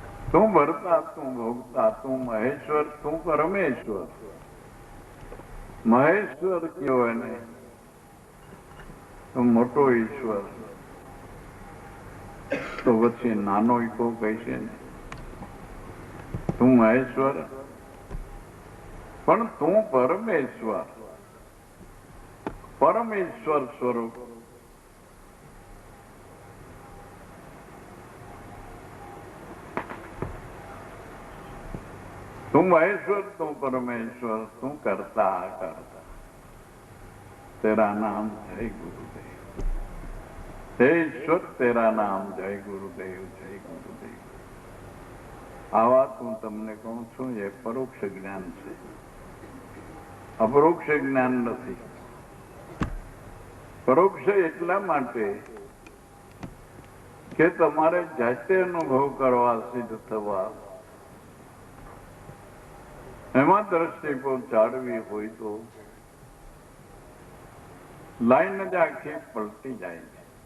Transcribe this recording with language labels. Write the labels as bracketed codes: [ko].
[gu] તું ભરતા, તું ભોગતા, તું મહેશ્વર, તું પરમેશ્વર. મહેશ્વર કયો એને તો મોટો ઈશ્વર, તો પછી નાનો ઈકો કહેશે ને. તું મહેશ્વર પણ તું પરમેશ્વર સ્વરૂપ તું મહેશ્વર, તું પરમેશ્વર, તું કરતા કરતા [hi] तेरा नाम जय गुरुदेव, हे ईश्वर तेरा नाम जय गुरुदेव, जय गुरुदेव. [gu] આ વાત હું તમને કહું છું, એ પરોક્ષ જ્ઞાન છે, અપરોક્ષ જ્ઞાન નથી. પરોક્ષ એટલા માટે કે તમારે જાતે અનુભવ કરવા, સિદ્ધ થવા, એમાં દ્રષ્ટિ પહોંચાડવી હોય તો લાઈન જ આખી પલટી જાય છે.